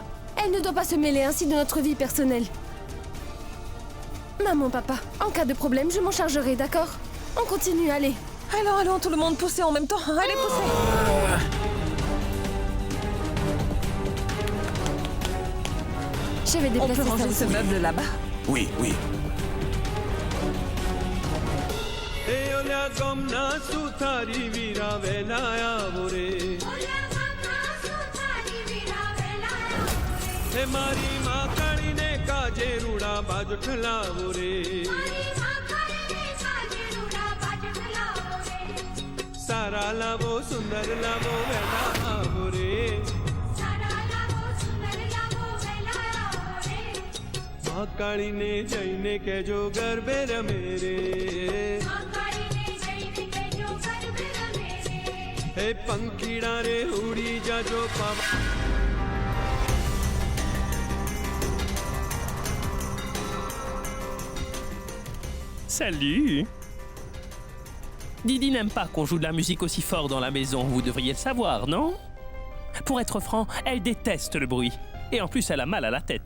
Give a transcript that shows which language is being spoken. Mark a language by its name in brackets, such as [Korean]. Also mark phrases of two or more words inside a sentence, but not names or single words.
[French] Elle ne doit pas se mêler ainsi de notre vie personnelle. Maman, papa, en cas de problème, je m'en chargerai, d'accord? On continue, allez. Allons, tout le monde pousser en même temps. Allez, poussez. Je vais On déplacer peut ça ranger aussi. ce meuble là-bas. Oui. [Gujarati] હે ઓલ્યા ગમના સુથારી વીરા વેલાયા બોરે હે મારી માઁ કાલી ને કાજે રૂડા બાજુ ઠલાવો રે સારા લાવો સુંદર લાવો વેલા આવો રે માઁ કાલી ને જૈને કે જો ગરબે રમેરે હે પંખીડા રે ઉડી જા જો પવન [French] Salut. Didi n'aime pas qu'on joue de la musique aussi fort dans la maison, vous devriez le savoir, non? Pour être franc, elle déteste le bruit. Et en plus, elle a mal à la tête.